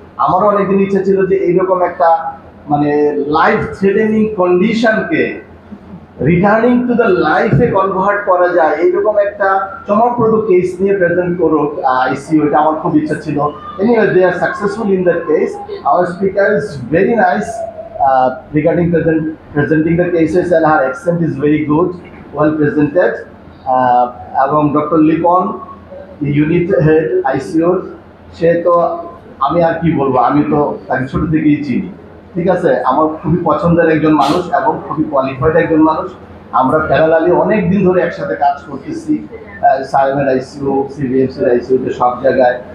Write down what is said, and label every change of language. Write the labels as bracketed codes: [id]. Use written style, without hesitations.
[bn] আমারও অনেকদিন ইচ্ছা ছিল যে এইরকম একটা মানে life threatening কন্ডিশনকে returning to the লাইফে কনভার্ট করা যায়, এইরকম একটা চমকপ্রদ কেস নিয়ে প্রেজেন্ট করুক আইসিইউ, এটা আমার খুব ইচ্ছা ছিল। [en] Anyway, they are successful in that case. Our speaker is very nice regarding presenting the cases, and her accent is very good, well presented. [bn] এবং doctor Lipon, unit head ICU, সে তো আমি আর কি বলবো, আমি তো তাকে ছোট থেকেই চিনি। ঠিক আছে, আমার খুবই পছন্দের একজন মানুষ এবং খুবই কোয়ালিফাইড একজন মানুষ। আমরা প্যারালালি অনেক দিন ধরে একসাথে কাজ করতেছি, সাইমের আইসিইউ, সিবিএমসির আইসিইউতে, সব জায়গায়।